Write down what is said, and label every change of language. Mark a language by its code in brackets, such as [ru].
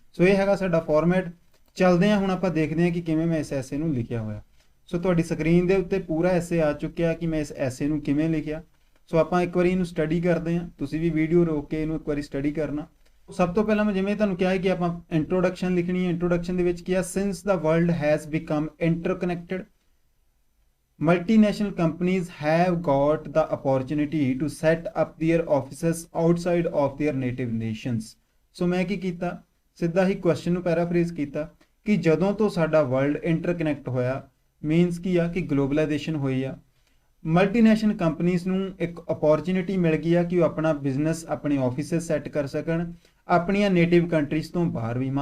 [pa] ਸੋ ਇਹ ਹੈਗਾ ਸਾਡਾ ਫਾਰਮੈਟ। ਚੱਲਦੇ ਹਾਂ ਹੁਣ ਆਪਾਂ ਦੇਖਦੇ ਹਾਂ ਕਿ ਕਿਵੇਂ ਮੈਂ ਇਸ ਐਸੇ ਨੂੰ ਲਿਖਿਆ ਹੋਇਆ। ਸੋ ਤੁਹਾਡੀ ਸਕਰੀਨ ਦੇ ਉੱਤੇ ਪੂਰਾ ਐਸੇ ਆ ਚੁੱਕਿਆ ਕਿ ਮੈਂ ਇਸ ਐਸੇ ਨੂੰ ਕਿਵੇਂ ਲਿਖਿਆ। ਸੋ ਆਪਾਂ ਇੱਕ ਵਾਰੀ ਇਹਨੂੰ ਸਟੱਡੀ ਕਰਦੇ ਹਾਂ, ਤੁਸੀਂ ਵੀ ਵੀਡੀਓ ਰੋਕ ਕੇ ਇਹਨੂੰ ਇੱਕ ਵਾਰੀ ਸਟੱਡੀ ਕਰਨਾ। ਸਭ ਤੋਂ ਪਹਿਲਾਂ ਮੈਂ ਜਿਵੇਂ ਤੁਹਾਨੂੰ ਕਿਹਾ ਕਿ ਆਪਾਂ ਇੰਟਰੋਡਕਸ਼ਨ ਲਿਖਣੀ ਹੈ। ਇੰਟਰੋਡਕਸ਼ਨ ਦੇ ਵਿੱਚ ਕੀ ਆ, [en] Since the world has become interconnected, multinational companies have got the opportunity to set up their offices outside of their native nations। [pa] ਸੋ ਮੈਂ ਕੀ ਕੀਤਾ, ਸਿੱਧਾ ਹੀ ਕੁਐਸਚਨ ਨੂੰ ਪੈਰਾਫਰੇਜ਼ ਕੀਤਾ ਕਿ ਜਦੋਂ ਤੋਂ ਸਾਡਾ ਵਰਲਡ ਇੰਟਰਕਨੈਕਟ ਹੋਇਆ, ਮੀਨਸ ਕੀ ਆ ਕਿ ਗਲੋਬਲਾਈਜੇਸ਼ਨ ਹੋਈ ਆ, ਮਲਟੀਨੈਸ਼ਨਲ ਕੰਪਨੀਜ਼ ਨੂੰ ਇੱਕ ਅਪੋਰਚੁਨਿਟੀ ਮਿਲ ਗਈ ਆ ਕਿ ਉਹ ਆਪਣਾ ਬਿਜ਼ਨਸ, ਆਪਣੇ ਆਫਿਸਿਸ ਸੈੱਟ ਕਰ ਸਕਣ ਆਪਣੀਆਂ ਨੇਟਿਵ ਕੰਟਰੀਜ਼ ਤੋਂ ਬਾਹਰ ਵੀ।